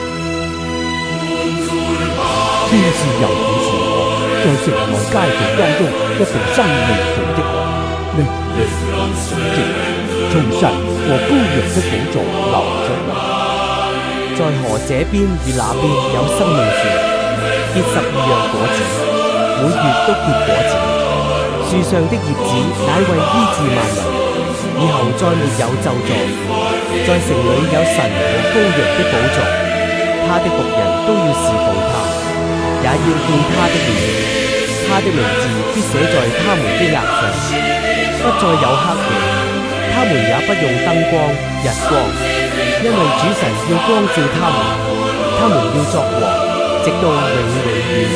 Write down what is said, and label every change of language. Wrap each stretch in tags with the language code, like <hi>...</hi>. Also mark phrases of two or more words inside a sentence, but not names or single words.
<zh>天使又顯示我在城內街道當中一條生命樹的河，命令純淨，從神和羔羊的寶座流出來。在河這邊與那邊有生命樹，結12樣果子，每月都結果子。樹上的葉子乃為醫治萬民，以後再沒有咒詛。在城裏有神和羔羊的寶座，他的僕人都要侍奉他，也要見他的面。他的名字必寫在他們的額上，不再有黑夜，他們也不用燈光、日光，因為主神要光照他們，他們要作王，直到永永遠遠。</zh>